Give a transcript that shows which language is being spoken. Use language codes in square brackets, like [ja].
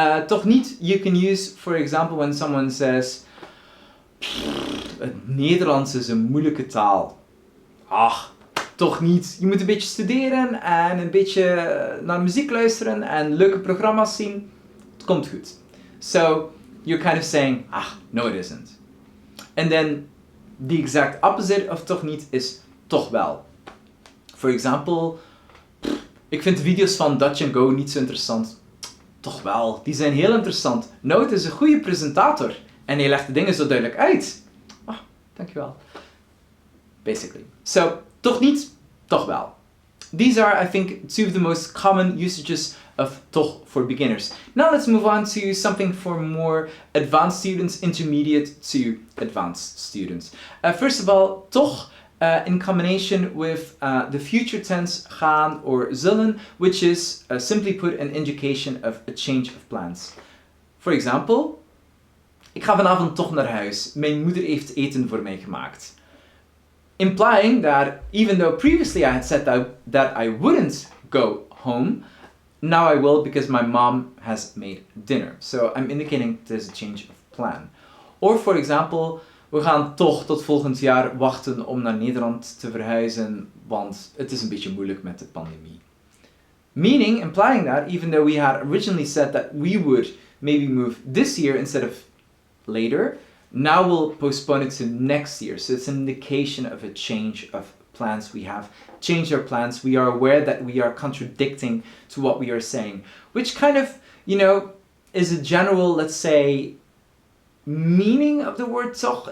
[nl] Toch niet, [en] you can use, for example, when someone says, [nl] het Nederlands is een moeilijke taal. Toch niet. Je moet een beetje studeren en een beetje naar muziek luisteren en leuke programma's zien. Het komt goed. [en] So, you're kind of saying, no it isn't. And then, the exact opposite of toch niet is toch wel. For example, [nl] ik vind de video's van Dutch&Go niet zo interessant. Toch wel, die zijn heel interessant. Nout is een goede presentator en hij legt de dingen zo duidelijk uit. Dankjewel. Basically. So, toch niet, toch wel. [en] These are, I think, two of the most common usages of toch for beginners. Now let's move on to something for more advanced students, intermediate to advanced students. First of all, toch in combination with the future tense gaan or zullen, which is simply put an indication of a change of plans. For example, [nl] ik ga vanavond toch naar huis. Mijn moeder heeft eten voor mij gemaakt. [en] Implying that even though previously I had said that I wouldn't go home, now I will because my mom has made dinner. So I'm indicating there's a change of plan. Or for example, [nl] we gaan toch tot volgend jaar wachten om naar Nederland te verhuizen, want het is een beetje moeilijk met de pandemie. [en] Meaning, implying that, even though we had originally said that we would maybe move this year instead of later, now we'll postpone it to next year. So it's an indication of a change of plans we have. Changed our plans. We are aware that we are contradicting to what we are saying, which kind of, is a general, let's say, meaning of the word toch.